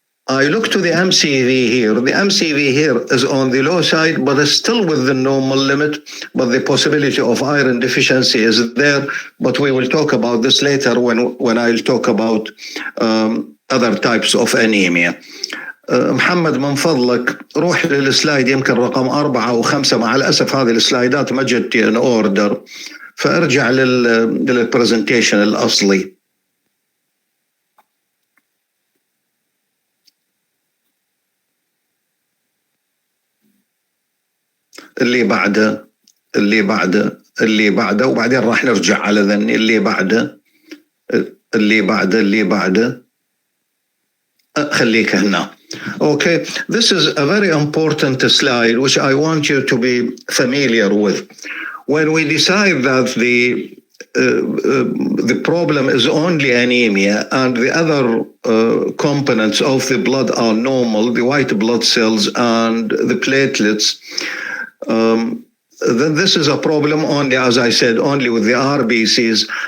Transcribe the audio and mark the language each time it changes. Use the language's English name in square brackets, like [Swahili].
[English] I look to the MCV here. The MCV here is on the low side, but it's still within the normal limit. But the possibility of iron deficiency is there. But we will talk about this later when I'll talk about other types of anemia. [Arabic] محمد من فضلك روح للسلايد يمكن رقم 4 أو 5. مع الأسف هذه السلايدات ما جت [English] in order، [Arabic] فارجع للبرزنتيشن الأصلي. اللي بعده وبعدين راح نرجع على ذني اللي بعده خليك هنا. [English] Okay, this is a very important slide which I want you to be familiar with. When we decide that the problem is only anemia and the other components of the blood are normal, the white blood cells and the platelets, then this is a problem only, as I said, only with the RBCs.